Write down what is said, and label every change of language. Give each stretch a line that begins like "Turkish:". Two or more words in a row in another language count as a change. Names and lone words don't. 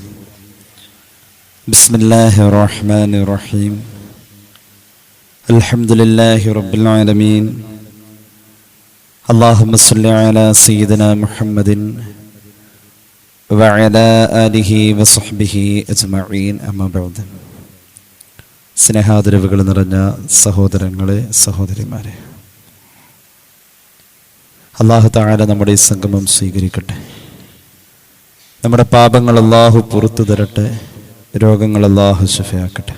Arabic: بسم الله الرحمن الرحيم. الحمد لله رب العالمين. اللهم صل على سيدنا محمد وعلى آله وصحبه أجمعين. أما بعد.
Malayalam: സ്നേഹാദരവുകൾ നിറഞ്ഞ സഹോദരങ്ങളെ, സഹോദരിമാരെ, അല്ലാഹു തആല നമ്മുടെ ഈ സംഗമം സ്വീകരിക്കട്ടെ. നമ്മുടെ പാപങ്ങൾ അല്ലാഹു പുറത്തു തരട്ടെ. രോഗങ്ങൾ അല്ലാഹു ശിഫയാക്കട്ടെ.